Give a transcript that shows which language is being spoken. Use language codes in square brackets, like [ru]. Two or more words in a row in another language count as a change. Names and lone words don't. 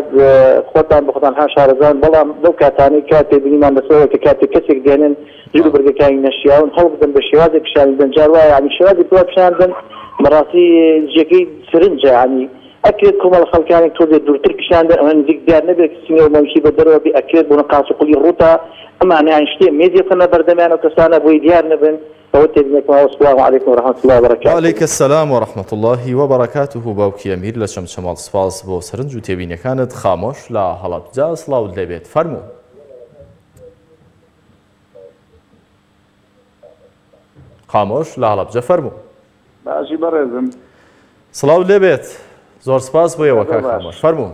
[ckb] خۆتان بە خۆتان هاشارەزان بەڵام لەو کاتانەی کات تێبینیمان بەسەرەوە کە کاتێک کەسێک دێنن جلو بەرگەکانی نەشیاون هەڵ بدەن بە شێوازێک پیشاندن جار وایە ینی شێوازێک بۆ پیشاندن بەڕاستی جێگەی سرنجە ینی ئەکرێت کۆمەڵ خەڵکانێک تۆ دێت دوورتر پیشاندن ئەمە نزیک دیار نەبێت سینە و مەوشی بە دەرەوە بێ ئەکرێت بۆ نەقاس و قولی ڕووتە ئەمانە یان شتێ مێدیەکەنە بەردەمیان و کەسانە بۆی دیار نەبن ئەوە تێبینێکمەوە [ar] السلام عليكم ورحمة الله وبركاته. وعليك السلام ورحمة الله وبركاته [ckb] باوکی ئەمیر لە چەمچەماڵ سپاس بۆ سەرنج و تێبینیەکانت خامۆش لە هەڵەبجە سڵاوت لێبێت فەرموو خامۆش لە هەڵەبجە فەرموو باشی بەڕێزم سڵاو لێبێت زۆر سپاس بۆ ئێوە کاک خامۆش فەرموو